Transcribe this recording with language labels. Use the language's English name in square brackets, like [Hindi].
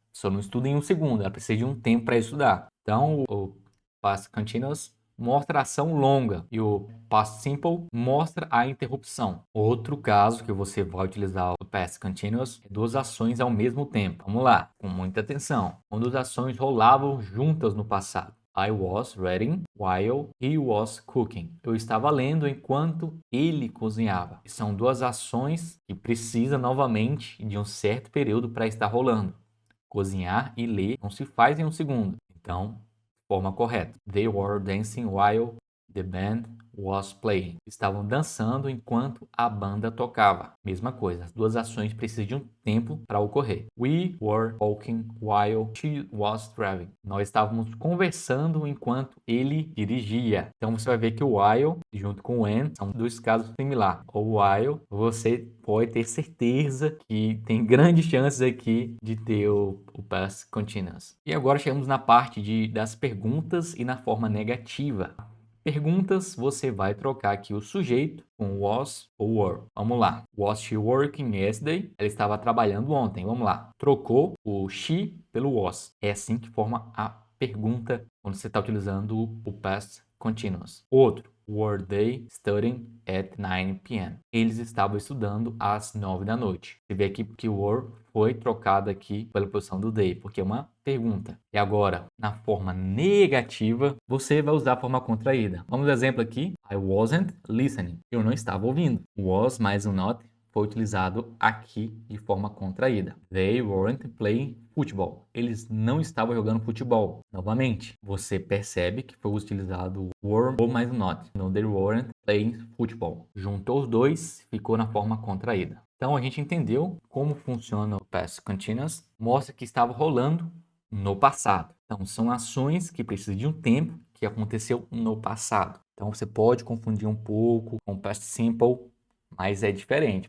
[Portuguese] Só não estuda em um segundo, ela precisa de um tempo para estudar. Então, o past continuous mostra a ação longa e o past simple mostra a interrupção. Outro caso que você vai utilizar o past continuous é duas ações ao mesmo tempo. Vamos lá, com muita atenção. Quando as ações rolavam juntas no passado. [English] I was reading while he was cooking. [Portuguese] Eu estava lendo enquanto ele cozinhava. São duas ações que precisam novamente de um certo período para estar rolando. Cozinhar e ler não se faz em um segundo. Então, forma correta. [English] They were dancing while the band was playing. [Portuguese] Estavam dançando enquanto a banda tocava. Mesma coisa, as duas ações precisam de um tempo para ocorrer. [English] We were talking while she was driving. [Portuguese] Nós estávamos conversando enquanto ele dirigia. Então você vai ver que o while junto com o when são dois casos similares. O while, você pode ter certeza que tem grandes chances aqui de ter o past continuous. E agora chegamos na parte das perguntas e na forma negativa. perguntas, você vai trocar aqui o sujeito com was ou were. Vamos lá. [English] Was she working yesterday? [Portuguese] Ela estava trabalhando ontem. Vamos lá. Trocou o she pelo was. É assim que forma a pergunta quando você está utilizando o past continuous. Outro. [English] Were they studying at 9 p.m.? [Portuguese] Eles estavam estudando às 9 da noite. Você vê aqui que o were foi trocado aqui pela posição do they, porque é uma pergunta. E agora, na forma negativa, você vai usar a forma contraída. Vamos ao exemplo aqui. [English] I wasn't listening. [Portuguese] Eu não estava ouvindo. Was mais o not foi utilizado aqui de forma contraída. [English] They weren't playing football. [Portuguese] Eles não estavam jogando futebol. Novamente, você percebe que foi utilizado were ou mais o not. [English] No, they weren't playing football. [Portuguese] Juntou os dois, ficou na forma contraída. Então, a gente entendeu como funciona o past continuous. Mostra que estava rolando no passado. Então, são ações que precisam de um tempo que aconteceu no passado. Então, você pode confundir um pouco com o past simple, mas é diferente.